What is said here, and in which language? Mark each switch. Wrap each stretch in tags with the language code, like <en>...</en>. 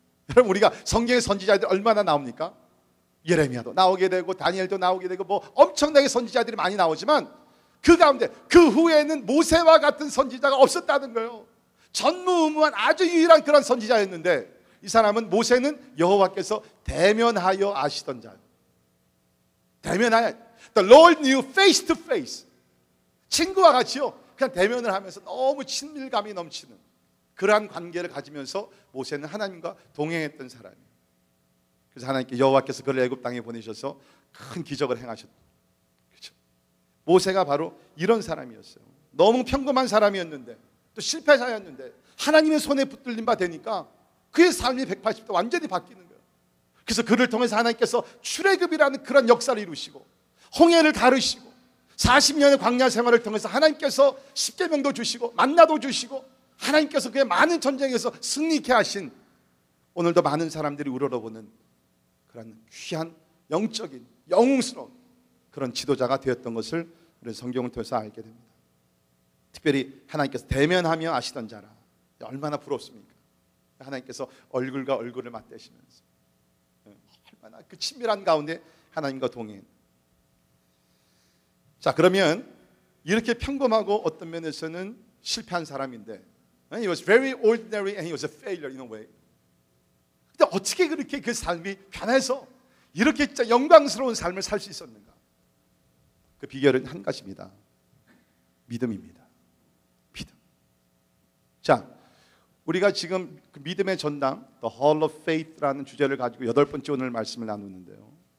<ko>여러분, 우리가 성경의 선지자들이 얼마나 나옵니까? 예레미야도 나오게 되고 다니엘도 나오게 되고 뭐 엄청나게 선지자들이 많이 나오지만 그 가운데 그 후에는 모세와 같은 선지자가 없었다는 거예요. 전무후무한 아주 유일한 그런 선지자였는데 이 사람은, 모세는 여호와께서 대면하여 아시던 자예요. 대면하여,</ko> <en>The Lord knew face to face.</en> <ko>친구와 같이요, 그냥 대면을 하면서 너무 친밀감이 넘치는 그러한 관계를 가지면서 모세는 하나님과 동행했던 사람이에요. 그래서 하나님께 여호와께서 그를 애굽 땅에 보내셔서 큰 기적을 행하셨죠. 그렇죠? 모세가 바로 이런 사람이었어요. 너무 평범한 사람이었는데 또 실패자였는데 하나님의 손에 붙들린 바 되니까 그의 삶이 180도 완전히 바뀌는 거예요. 그래서 그를 통해서 하나님께서 출애굽이라는 그런 역사를 이루시고 홍해를 가르시고 40년의 광야 생활을 통해서 하나님께서 십계명도 주시고 만나도 주시고 하나님께서 그의 많은 전쟁에서 승리케 하신 오늘도 많은 사람들이 우러러보는 그런 귀한 영적인 영웅스러운 그런 지도자가 되었던 것을 우리 성경을 통해서 알게 됩니다. 특별히 하나님께서 대면하며 아시던 자라. 얼마나 부럽습니까? 하나님께서 얼굴과 얼굴을 맞대시면서 얼마나 그 친밀한 가운데 하나님과 동행. 자, 그러면 이렇게 평범하고 어떤 면에서는 실패한 사람인데</ko> <en>He was very ordinary and he was a failure in a way.</en> <ko>근데 어떻게 그렇게 그 삶이 변해서 이렇게 진짜 영광스러운 삶을 살 수 있었는가? 그 비결은 한 가지입니다. 믿음입니다. 믿음. 자, 우리가 지금 그 믿음의 전당, The Hall of Faith라는 주제를 가지고 8번째 오늘 말씀을 나누는데요.</ko>